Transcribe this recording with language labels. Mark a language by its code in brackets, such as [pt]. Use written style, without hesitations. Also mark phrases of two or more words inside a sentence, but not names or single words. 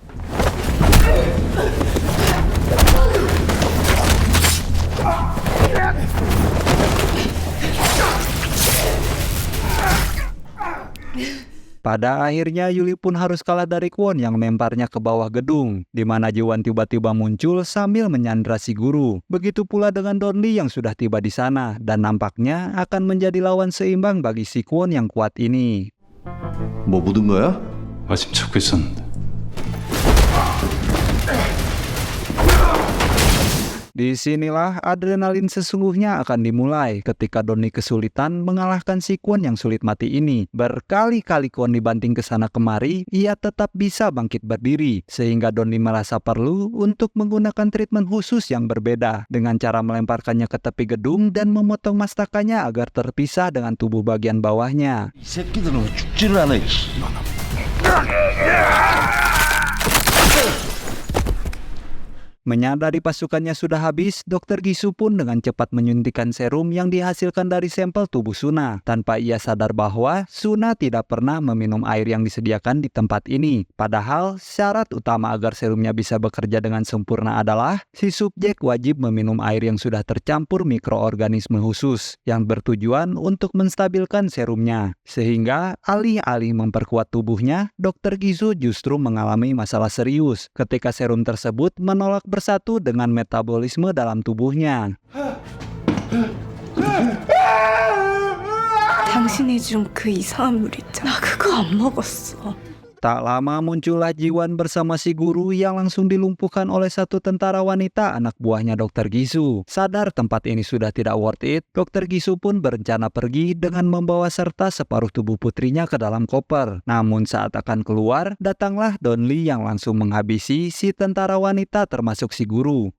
[id] Pada akhirnya Yuli pun harus kalah dari Kwon yang memparnya ke bawah gedung, di mana Jiwan tiba-tiba muncul sambil menyandra si guru. Begitu pula dengan Donli yang sudah tiba di sana dan nampaknya akan menjadi lawan seimbang bagi si Kwon yang kuat ini. [ko] 뭐 묻은 거야? 마침 찾고 있었는데. [id] Disinilah adrenalin sesungguhnya akan dimulai ketika Donli kesulitan mengalahkan si Kwon yang sulit mati ini. Berkali-kali Kwon dibanting ke sana kemari, ia tetap bisa bangkit berdiri, sehingga Donli merasa perlu untuk menggunakan treatment khusus yang berbeda dengan cara melemparkannya ke tepi gedung dan memotong mastakannya agar terpisah dengan tubuh bagian bawahnya. [ko] 이 새끼들은 죽지를 않아. [id] Menyadari pasukannya sudah habis, Dr. Gisu pun dengan cepat menyuntikkan serum yang dihasilkan dari sampel tubuh Suna. Tanpa ia sadar bahwa Suna tidak pernah meminum air yang disediakan di tempat ini. Padahal syarat utama agar serumnya bisa bekerja dengan sempurna adalah si subjek wajib meminum air yang sudah tercampur mikroorganisme khusus yang bertujuan untuk menstabilkan serumnya. Sehingga alih-alih memperkuat tubuhnya, Dr. Gisu justru mengalami masalah serius ketika serum tersebut menolak bersatu dengan metabolisme dalam tubuhnya. [ko] 당신이 준 그 이상한 물 있잖아. 나 그거 안 먹었어. [id] Tak lama muncullah Jiwan bersama si guru yang langsung dilumpuhkan oleh satu tentara wanita anak buahnya Dr. Gisu. Sadar tempat ini sudah tidak [en] worth it, [id] Dr. Gisu pun berencana pergi dengan membawa serta separuh tubuh putrinya ke dalam koper. Namun saat akan keluar, datanglah Don Lee yang langsung menghabisi si tentara wanita termasuk si guru.